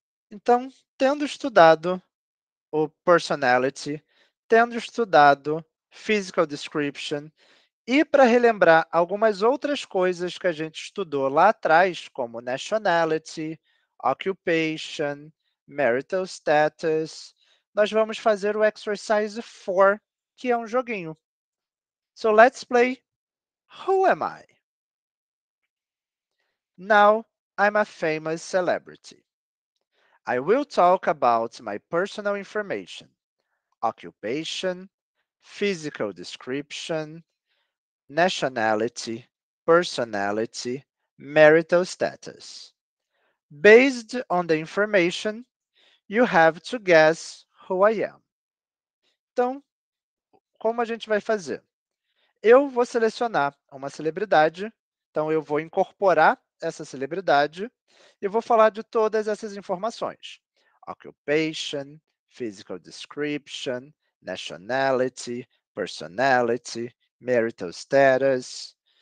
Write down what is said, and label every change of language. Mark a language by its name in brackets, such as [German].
[Portuguese] Então, tendo estudado o personality, tendo estudado physical description, e para relembrar algumas outras coisas que a gente estudou lá atrás, como nationality, occupation, marital status, nós vamos fazer o exercise 4, que é um joguinho. [English] So let's play Who Am I? Now, I'm a famous celebrity. I will talk about my personal information, occupation, physical description, nationality, personality, marital status. Based on the information, you have to guess who I am. [Portuguese] Então, como a gente vai fazer? Eu vou selecionar uma celebridade, então eu vou incorporar essa celebridade e vou falar de todas essas informações. [English] Occupation, physical description, nationality, personality, marital status.